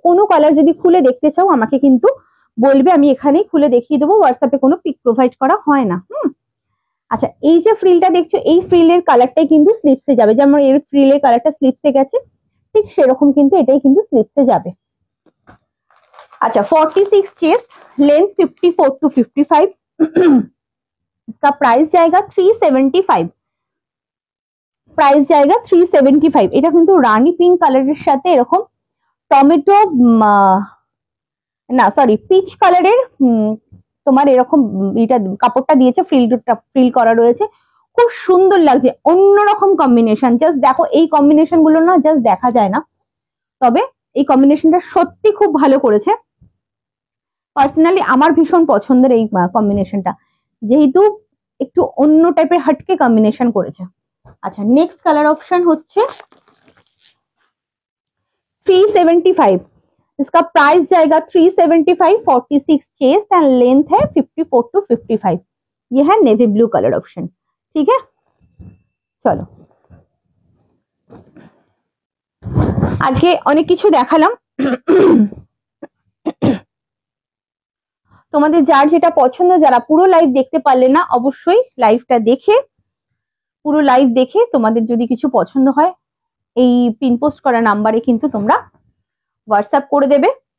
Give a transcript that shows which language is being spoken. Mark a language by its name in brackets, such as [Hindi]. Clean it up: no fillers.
[Bangla] কোনো কালার যদি খুলে দেখতে চাও আমাকে কিন্তু বলবে, আমি এখানেই খুলে দেখিয়ে দেবো। হোয়াটসঅ্যাপে কোনো পিক প্রোভাইড করা হয় না। আচ্ছা, এই যে ফ্রিলটা দেখছো, এই ফ্রিলের কালারটাই কিন্তু স্লিপসে যাবে। যেমন এর ফ্রিলের কালারটা স্লিপসে গেছে, ঠিক সেরকম কিন্তু এটাই কিন্তু স্লিপসে যাবে। [Hindi] अच्छा 46 चेस्ट, लेंथ 54 to 55, इसका प्राइस जाएगा 375, प्राइस जाएगा 375। [Bangla] এটা কিন্তু রানী পিঙ্ক কালারের সাথে এরকম টমেটো না সরি পিচ কালারের তোমার এরকম এটা কাপড়টা দিয়েছে, ফ্রিল করা রয়েছে, খুব সুন্দর লাগছে, অন্যরকম কম্বিনেশন। জাস্ট দেখো, এই কম্বিনেশন গুলো না জাস্ট দেখা যায় না, তবে এই কম্বিনেশনটা সত্যি খুব ভালো করেছে। পার্সোনালি আমার ভীষণ পছন্দের এই কম্বিনেশনটা, যেহেতু একটু অন্য টাইপের হটকে কম্বিনেশন করেছে। আচ্ছা, নেক্সট কালার অপশন হচ্ছে 375, [Hindi] इसका प्राइस जाएगा 375, 46 चेस्ट एंड लेंथ है 54 to 55। ये है नेवी ब्लू कलर ऑप्शन, ठीक है। [Bangla] चलो, আজকে অনেক কিছু দেখালাম, তোমাদের যার যেটা পছন্দ, যারা পুরো লাইভ দেখতে পারলে না, অবশ্যই লাইভটা দেখে, পুরো লাইভ দেখে তোমাদের যদি কিছু পছন্দ হয় এই পিন পোস্ট করা নাম্বারে কিন্তু তোমরা হোয়াটসঅ্যাপ করে দেবে।